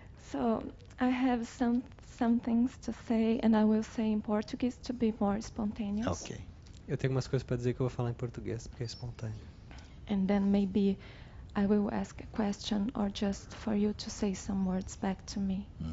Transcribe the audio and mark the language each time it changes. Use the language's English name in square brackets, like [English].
[English] So I have some things to say, and I will say in Portuguese to be more spontaneous. Okay. [Portuguese] Eu tenho umas coisas para dizer que eu vou falar em português, porque é espontâneo. [English] And then maybe I will ask a question or just for you to say some words back to me.